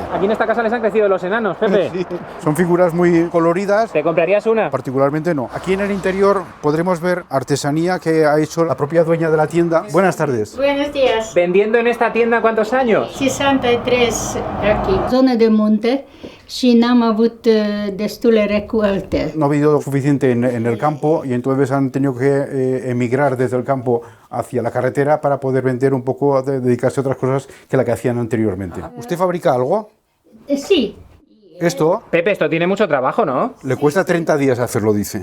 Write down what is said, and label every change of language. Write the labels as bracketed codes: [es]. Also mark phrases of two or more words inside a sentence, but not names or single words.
[es] Aquí en esta casa les han crecido los enanos, Pepe. Sí. Son figuras muy coloridas. ¿Te comprarías una? Particularmente no. Aquí en el interior podremos ver artesanía que ha hecho la propia dueña de la tienda. Buenas tardes. Buenos días. ¿Vendiendo en esta tienda cuántos años? 63 aquí. [ro] Zonă de munte și n-am avut destule recolte. [es] No ha habido suficiente en el campo y entonces han tenido que emigrar desde el campo hacia la carretera para poder vender un poco, dedicarse a otras cosas que la que hacían anteriormente. ¿Usted fabrica algo? Sí, Esto Pepe, esto tiene mucho trabajo, ¿no? le cuesta 30 días hacerlo, dice.